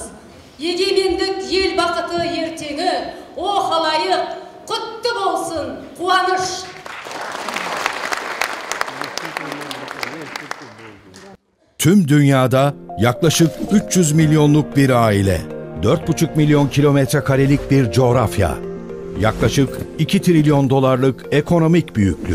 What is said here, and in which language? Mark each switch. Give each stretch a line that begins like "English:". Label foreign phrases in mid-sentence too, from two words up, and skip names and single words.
Kazakh: Егемендік ел бақыты ертеңі, о халайық, құтты болсын, қуаныш.
Turkish: Tüm dünyada yaklaşık 300 milyonluk bir aile, 4,5 milyon kilometre karelik bir coğrafya, yaklaşık 2 trilyon dolarlık ekonomik büyüklük.